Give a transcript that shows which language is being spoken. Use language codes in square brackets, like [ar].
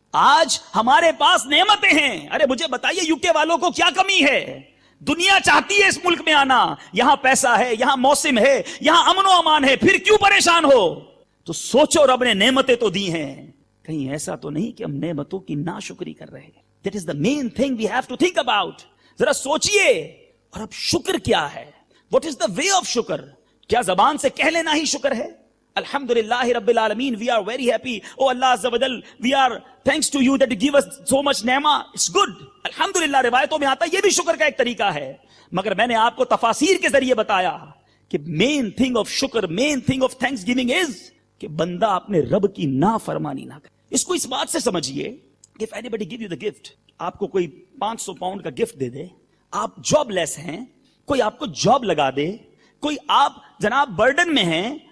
[ur] آج ہمارے پاس نعمتیں ہیں. ارے مجھے بتائیے یو کے والوں کو کیا کمی ہے؟ دنیا چاہتی ہے اس ملک میں آنا، یہاں پیسہ ہے، یہاں موسم ہے، یہاں امن و امان ہے، پھر کیوں پریشان ہو؟ تو سوچو رب نے نعمتیں تو دی ہیں، کہیں ایسا تو نہیں کہ ہم نعمتوں کی ناشکری کر رہے ہیں. [en] That is the main thing we have to think about. [ur] ذرا سوچئے. اور اب شکر کیا ہے؟ [en] What is the way of شکر؟ [ur] کیا زبان سے کہہ لینا ہی شکر ہے؟ [ar] الحمدللہ رب العالمین, [en] we are very happy. Oh Allah Azza wa Jal, we are thanks to you that you give us so much نعمہ. It's good. [ur] الحمدللہ روایتوں میں آتا ہے یہ بھی شکر کا ایک طریقہ ہے. مگر میں نے آپ کو تفاسیر کے ذریعے بتایا کہ [en] main thing of شکر, main thing of thanks giving is [ur] کہ بندہ اپنے رب کی نافرمانی نہ کرے. اس کو اس بات سے سمجھیے کہ [en] if anybody give you the gift, [ur] آپ کو کوئی 500 پاؤنڈ کا گفٹ دے دے, آپ جاب لیس ہیں, کوئی آپ کو جاب لگا دے, کوئی آپ جناب برڈن میں ہیں,